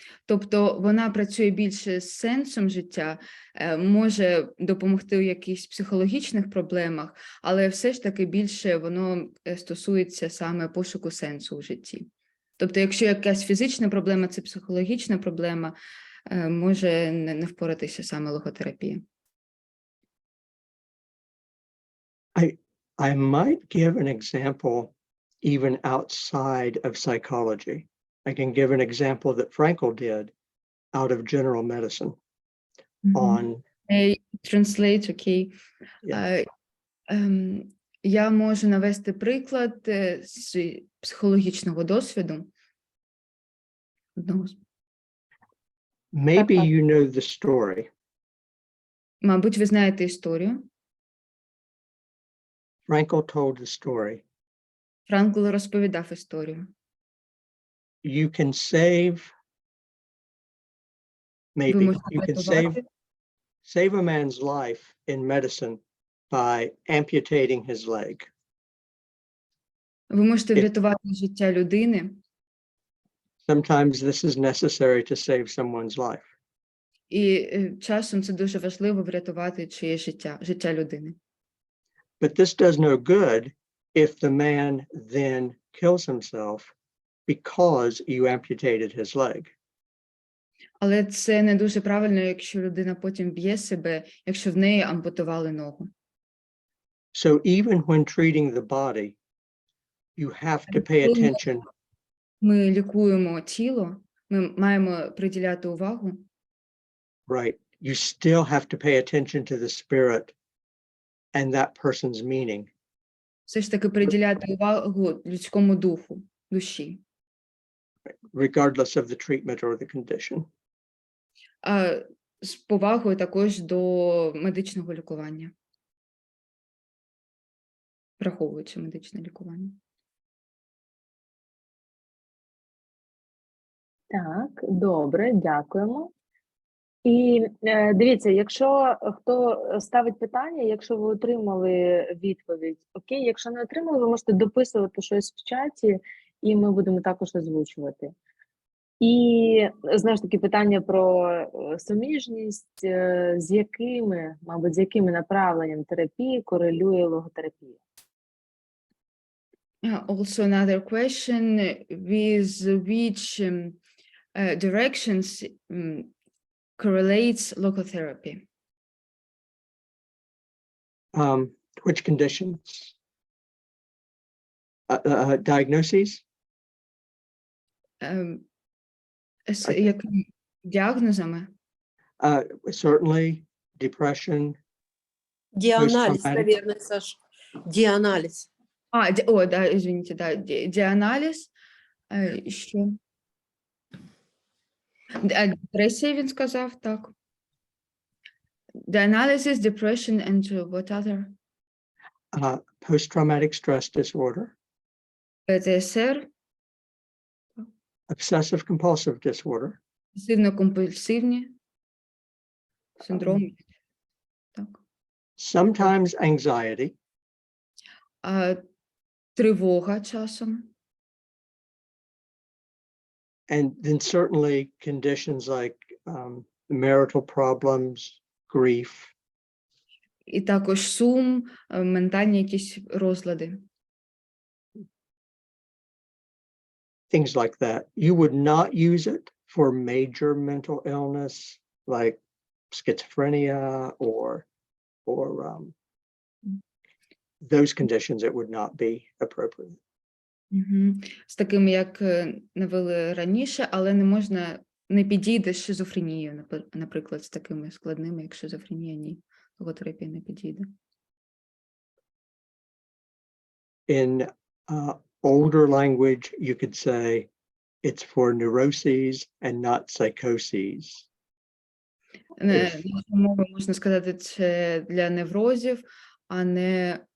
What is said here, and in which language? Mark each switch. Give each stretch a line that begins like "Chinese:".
Ukrainian: Тобто вона працює більше з сенсом життя, може допомогти у якихось психологічних проблемах, але все ж таки більше воно стосується саме пошуку сенсу у житті. Тобто якщо якась фізична проблема, це психологічна проблема, може не впоратися саме логотерапія.
English: I might give an example even outside of psychology. I can give an example that Frankl did out of general medicine on... Translate, okay. Yeah.
Ukrainian: Я можу навести приклад з психологічного досвіду.
English: Maybe you know the story.
Ukrainian: Мабуть, ви знаєте історію.
English: Frankl told the story.
Ukrainian: Франкл розповідав історію.
English: You can save,
Ukrainian: Ви
English: maybe,
Ukrainian: можете
English: you can
Ukrainian: врятувати.
English: save a man's life in medicine by amputating his leg.
Ukrainian: Ви можете врятувати життя людини.
English: Sometimes this is necessary to save someone's life.
Ukrainian: І часом це дуже важливо врятувати чиєсь життя людини.
English: But this does no good if the man then kills himself because you amputated his leg.
Ukrainian: Але це не дуже правильно, якщо людина потім б'є себе, якщо в неї ампутували ногу.
English: So even when treating the body, you have to pay attention.
Ukrainian: Ми лікуємо тіло, ми маємо приділяти увагу.
English: Right. You still have to pay attention to the spirit and that person's meaning.
Ukrainian: Все ж таки приділяти увагу людському духу, душі.
English: Regardless of the treatment or the condition.
Ukrainian: А з повагою також до медичного лікування. Враховуючи медичне лікування. Так, добре, дякуємо. І дивіться, якщо хто ставить питання, якщо ви отримали відповідь, окей, якщо не отримали, ви можете дописувати щось в чаті, і ми будемо також озвучувати. І, знову ж таки, питання про суміжність, з якими, мабуть, з якими направленням терапії корелює логотерапія.
English: Also another question, with which directions correlates logotherapy? Which conditions? Diagnoses? З якими діагнозами? Certainly depression.
Russian: Дианализ,
English: Post-traumatic.
Russian: наверное, Саш. Дианализ. Да, извините, да,
Ukrainian: діаналіз. Що? Депресія, він сказав, так.
English: Dialysis, depression, and what other? Post-traumatic stress disorder.
Ukrainian: ПТСР,
English: Obsessive compulsive disorder.
Ukrainian: пасивно-компульсивні синдроми. Так.
English: Sometimes anxiety.
Ukrainian: Тривога часом.
English: And then certainly conditions like marital problems, grief.
Ukrainian: І також сум, ментальні якісь розлади.
English: Things like that. You would not use it for major mental illness like schizophrenia or those conditions. It would not be appropriate.
Ukrainian: З такими, як навели раніше, але не можна не підійде з шизофренією, наприклад, з такими складними, як шизофренія, ні. Логотерапія не підійде.
English: In older language, you could say it's for neuroses and not psychoses.
Ukrainian: Нашою мовою можна сказати, це для неврозів, а не...